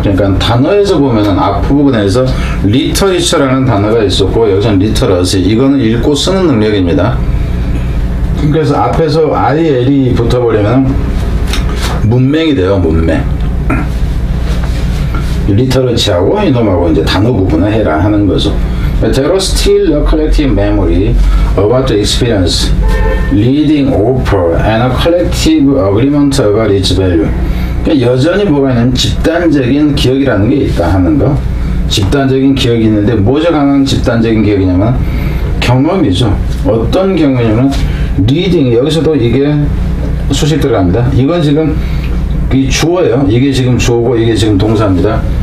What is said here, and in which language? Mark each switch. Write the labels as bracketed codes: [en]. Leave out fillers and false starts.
[ko] 그러니까 단어에서 보면은 앞부분에서 리터리처라는 단어가 있었고 여기서는 리터러시, 이거는 읽고 쓰는 능력입니다. 그래서 앞에서 IL이 붙어버리면 문맹이 돼요. 문맹. 리터러치하고 이놈하고 이제 단어 구분을 해라 하는 거죠. [en] There was still a collective memory about the experience leading over and a collective agreement about its value. [ko] 그러니까 여전히 뭐가 있냐면 집단적인 기억이라는 게 있다 하는 거. 집단적인 기억이 있는데 뭐가 강한 집단적인 기억이냐면 경험이죠. 어떤 경험이냐면 리딩, 여기서도 이게 수식 들어갑니다. 이건 지금 이 주어예요. 이게 지금 주어고 이게 지금 동사입니다.